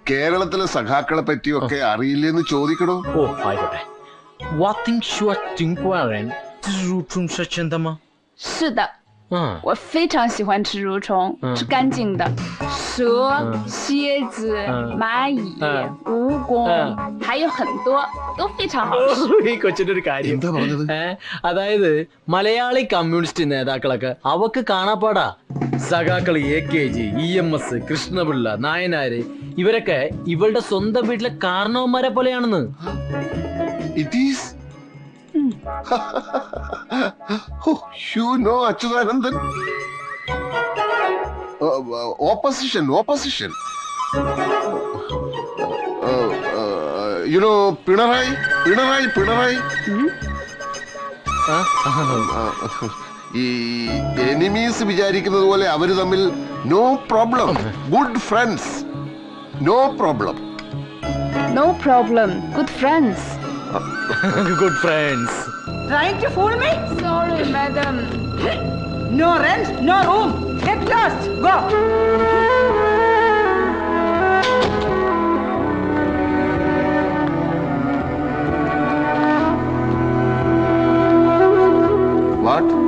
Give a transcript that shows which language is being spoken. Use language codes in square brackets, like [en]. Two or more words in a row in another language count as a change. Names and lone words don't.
[ml] കേരളത്തിലെ സഖാക്കളെ പറ്റിയൊക്കെ അറിയില്ലെന്ന് ചോദിക്കണോ? ഓ ആയിക്കോട്ടെ. [zh] 是的，我非常喜欢吃蠕虫，是干净的。蛇、蝎子、蚂蚁、蜈蚣，还有很多都非常好吃。 [ml] ഈ കൊച്ചിന്റെ ഒരു കാര്യം എന്താ പറഞ്ഞത്? അതായത് മലയാളി കമ്മ്യൂണിസ്റ്റ് നേതാക്കളൊക്കെ അവക്ക് കാണാപ്പാടാ. സഖാക്കൾ AKG, EMS, കൃഷ്ണപിള്ള, നായനാര് ഇവരൊക്കെ ഇവളുടെ സ്വന്തം വീട്ടിലെ കാരണവന്മാരെ പോലെയാണെന്ന്. [en] It is. Oh, you know Achyutanandan. Opposition. You know Pinarayi. [ml] ഈ എനിമീസ് വിചാരിക്കുന്നത് പോലെ അവര് തമ്മിൽ [en] no problem, good friends. No problem. No problem, good friends. Good friends. Trying to fool me? Sorry, madam. No rent, no room. Get lost. Go. What?